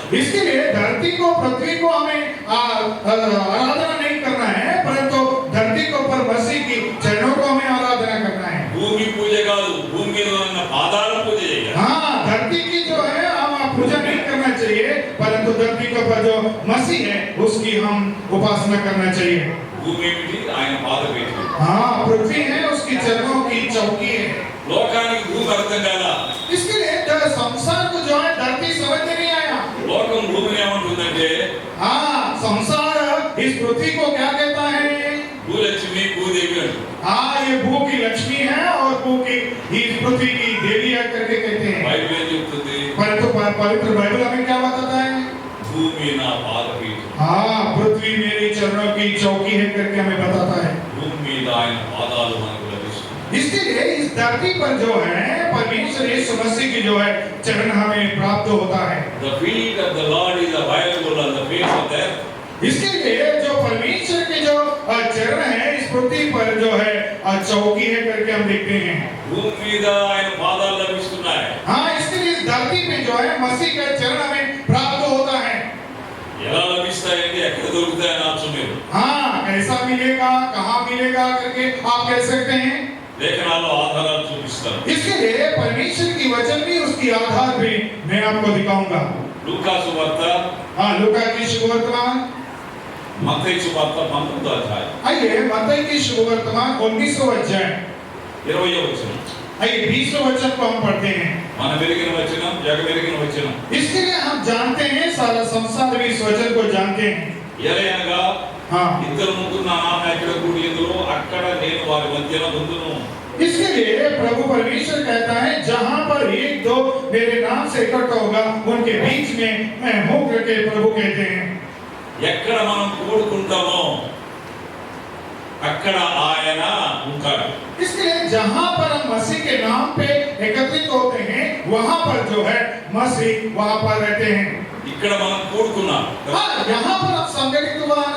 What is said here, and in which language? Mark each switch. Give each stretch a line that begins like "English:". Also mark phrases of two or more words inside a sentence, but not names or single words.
Hindi: इसके लिए धरती को पृथ्वी को हमें आराधना नहीं करना है, परंतु धरती के ऊपर मसीह की चरणों को हमें आराधना करना है।
Telugu: భూమి పూజ కాదు, భూమి మీద ఉన్న పాదాల పూజ చేయాలి.
Hindi: हाँ, धरती की जो है हम पूजा नहीं करना चाहिए, परंतु धरती के पर जो मसीह है उसकी हम उपासना करना चाहिए।
Telugu: భూమి ఏమిటి? ఆయన పాదపీఠం.
Hindi: हाँ, पृथ्वी है उसकी चरणों की चौकी है।
Telugu: లోకానికి భూమి అర్థం కాదా?
Hindi: इसके लिए संसार को जो है धरती समझ में नहीं आया।
Telugu: లోకం భూమిని ఏమంటుందంటే
Hindi: हाँ, संसार इस पृथ्वी को क्या कहता है?
Telugu: భూలక్ష్మి భూదేవి అంటుంది.
Hindi: हाँ, ये भू की लक्ष्मी है और भू की इस पृथ्वी की देवी है करके कहते हैं।
Telugu: బైబిల్ ఏం చెప్తుంది?
Hindi: परंतु पवित्र बाइबल हमें क्या बताता है?
Telugu: భూమి నా పాదపీఠం.
Hindi: हाँ, पृथ्वी मेरी चरणों की चौकी है करके हमें बताता है।
Telugu: భూమి మీద ఆయన పాదాలు మనకు లభిస్తుంది.
Hindi: इसके लिए इस धरती पर जो है परमेश्वर यीशु मसीह की जो है चरण हमें प्राप्त होता है।
English: The feet of the Lord is available on the face of the earth.
Hindi: इसके लिए जो परमेश्वर के जो चरण है इस पृथ्वी पर जो है चौकी है करके हम देखते हैं।
Telugu: భూమి మీద ఆయన పాదాలు లభిస్తున్నాయి.
Hindi: हाँ, इसके लिए इस धरती पे जो है मसीह का चरण हमें प्राप्त होता है।
Telugu: ఎలా లభిస్తాయండి? ఎక్కడ దొరుకుతాయని ఆప్షన్ మీరు
Hindi: हाँ, कैसा मिलेगा, कहाँ मिलेगा करके आप कह सकते हैं।
Telugu: లేఖనాల్లో ఆధారాలు చూపిస్తారు.
Hindi: इसके लिए परमेश्वर की वचन भी उसकी आधार पे मैं आपको दिखाऊंगा।
Telugu: లూకా సువార్త,
Hindi: हाँ, लूका की शुभवर्तमान,
Telugu: మత్తయి సువార్త 19వ అధ్యాయం
Hindi: आइए मत्ती की शुभवर्तमान 19वां अध्याय,
Telugu: 20వ వచనం.
Hindi: आइए 20वां वचन को हम पढ़ते हैं।
Telugu: మన వెలిగిన వచనం, జగమెరిగిన వచనం.
Hindi: इसके लिए हम जानते हैं, सारा संसार भी इस वचन को जानते हैं।
Telugu: ఎలయనగా
Hindi: हाँ,
Telugu: ఇద్దరు ముగ్గురు నా నామమున ఎక్కడ కూడి ఎందులో అక్కడ నేను వారి మధ్యన ఉందును.
Hindi: इसके लिए प्रभु परमेश्वर कहता है, जहाँ पर एक दो मेरे नाम से इकट्ठा होगा उनके बीच में मैं हूँ करके प्रभु कहते हैं।
Telugu: ఎక్కడ మనం కూడుకుంటామో అక్కడ ఆయన ఉంటాడు.
Hindi: इसके लिए जहाँ पर हम मसीह के नाम पे एकत्रित होते हैं वहाँ पर जो है मसीह वहाँ पर रहते हैं।
Telugu: ఇక్కడ మనం కూడుకున్నాం.
Hindi: हाँ, यहाँ पर आप संगठित हुआ ना,